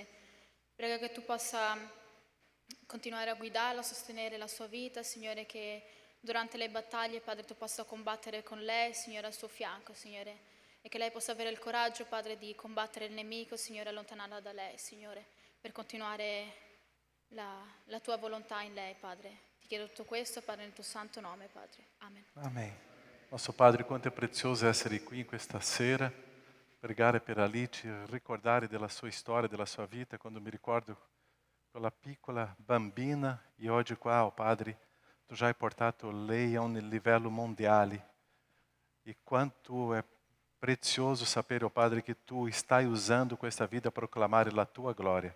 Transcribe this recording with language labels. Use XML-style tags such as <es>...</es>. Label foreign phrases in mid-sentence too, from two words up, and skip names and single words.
<it>Prego che tu possa continuare a guidarla, a sostenere la sua vita, Signore, che durante le battaglie, Padre, tu possa combattere con lei, Signore, al suo fianco, Signore, e che lei possa avere il coraggio, Padre, di combattere il nemico, Signore, allontanarla da lei, Signore, per continuare la tua volontà in lei, Padre. Ti chiedo tutto questo, Padre, nel tuo santo nome, Padre. Amen.</it> <pt>Amém. Nosso Padre, quanto é precioso</pt> <it>essere qui questa sera, pregare per Alice, ricordare della sua storia, della sua vita, quando mi ricordo quella piccola bambina e oggi qua, oh Padre, tu já hai portato lei a un livello mondiale. E quanto é prezioso sapere, oh Padre, che tu stai usando questa vita a proclamare la tua gloria.</it>